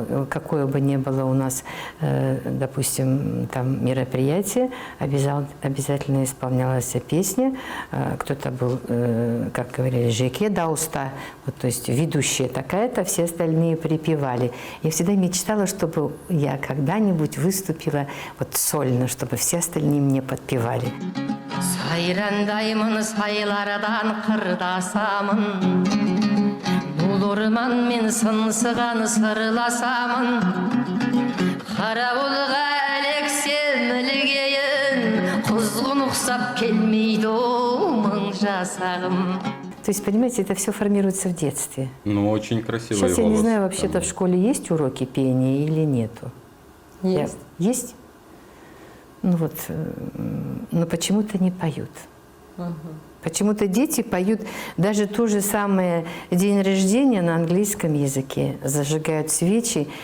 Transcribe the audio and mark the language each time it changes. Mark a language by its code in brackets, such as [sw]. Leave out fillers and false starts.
[ru] Какое бы ни было у нас, допустим, там мероприятие, обязательно исполнялась песня. Кто-то был, как говорили, [kk] жеке дауста, [ru] вот, то есть ведущая такая-то, все остальные припевали. Я всегда мечтала, чтобы я когда-нибудь выступила вот сольно, чтобы все остальные мне подпевали. [kk] Сайрандаймын сайлардан қырдасамын, бұл орманмен сыңсыған сырласамын, қарауылға әлексем ілгейін, құзғын ұқсап келмейді мың жасағым. [ru] То есть, понимаете, это все формируется в детстве. Ну, очень красивый Сейчас я не голос. знаю, вообще-то в школе есть уроки пения или нету? Есть. Есть? Ну вот, но почему-то не поют. Почему-то дети поют даже то же самое день рождения на английском языке, зажигают свечи.